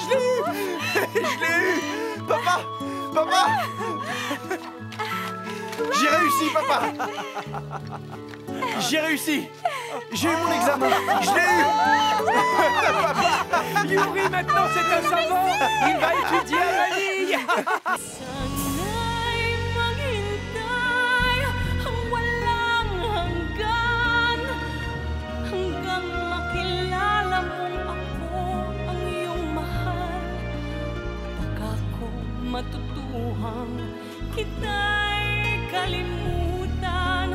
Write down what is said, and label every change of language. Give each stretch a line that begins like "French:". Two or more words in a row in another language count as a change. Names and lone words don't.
French: Je l'ai eu! Papa! Papa! J'ai réussi, papa! J'ai réussi! J'ai eu mon examen! Je l'ai eu! Yuri, maintenant c'est un savant! Il va étudier à Manille!
Filipino: Sana'y maghintay ang walang hanggan hanggang makilala mong ako ang iyong mahal. Baka ko matutuhang kita'y kalimutan.